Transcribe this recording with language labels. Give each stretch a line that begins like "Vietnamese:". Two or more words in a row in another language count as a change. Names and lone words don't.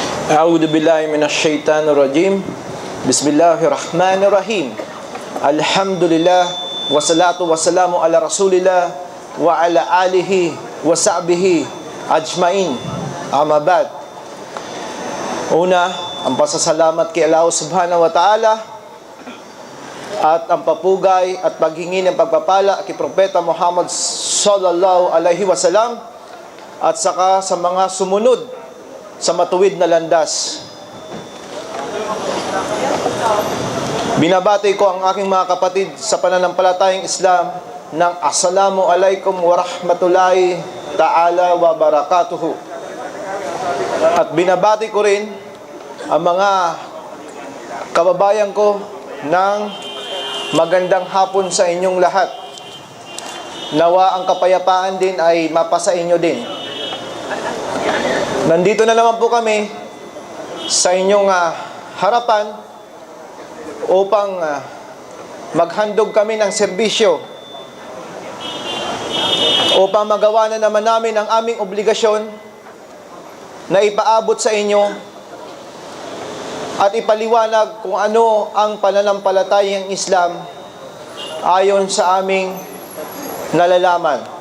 Arabic: أعوذ بالله من الشيطان الرجيم. بسم الله الرحمن الرحيم. الحمد لله والصلاة والسلام على رسول الله وعلى آله وصحبه أجمعين. أما بعد.
Filipino: Una, ang pasasalamat kay Allah
Arabic: سبحانه وتعالى
Filipino: at ang papugay at paghingi ng pagpapala kay Propeta Muhammad
Arabic: صلى الله عليه وسلم
Filipino: at saka sa mga sumunod sa matuwid na landas. Binabati ko ang aking mga kapatid sa pananampalatayang Islam ng
Arabic: السلام عليكم ورحمة الله تعالى وبركاته.
Filipino: At binabati ko rin ang mga kababayan ko ng magandang hapon sa inyong lahat. Nawa ang kapayapaan din ay mapasa inyo din. Nandito na naman po kami sa inyong harapan upang maghandog kami ng serbisyo upang magawa na naman namin ang aming obligasyon na ipaabot sa inyo at ipaliwanag kung ano ang pananampalatayang Islam ayon sa aming nalalaman.